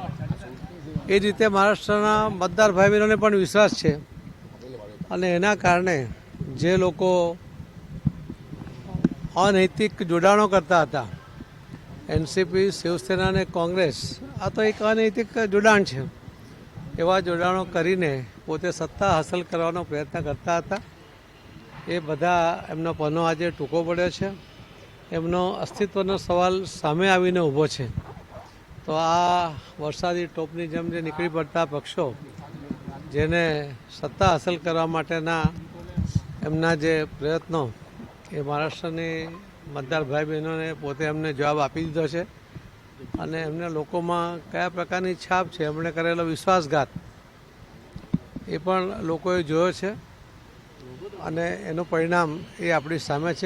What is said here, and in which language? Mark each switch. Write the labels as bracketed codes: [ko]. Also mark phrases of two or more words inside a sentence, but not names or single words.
[gu] એ રીતે મહારાષ્ટ્રના મતદાર ભાઈ બહનોં ને પણ વિશ્વાસ હૈ અને એના કારણે જે લોકો અનૈતિક જોડાણો કરતા થા, એનસીપી, શિવસેના ને કોંગ્રેસ, આ તો એક અનૈતિક જોડાણ હૈ। એવા જોડાણો કરીને પોતે સત્તા હાસિલ કરવાનો પ્રયત્ન કરતા થા। એ બધા એમનો પન્નો આજ ટૂકો પડ્યો છે। એમનો અસ્તિત્વનો સવાલ સામે આવીને ઊભો છે। તો આ વરસાદી ટોપની જેમ જે निकળી પડતા પક્ષો જેને સત્તા હાંસલ કરવા માટેના એમના જે પ્રયત્નો એ મહારાષ્ટ્રની મતદાર ભાઈ બહેનોને પોતે એમને જવાબ આપી દીધો છે અને એમને લોકોમાં કયા પ્રકારની છાપ છે, એમણે કરેલો વિશ્વાસઘાત એ પણ લોકોએ જોયો છે અને એનું પરિણામ એ આપણી સામે છે।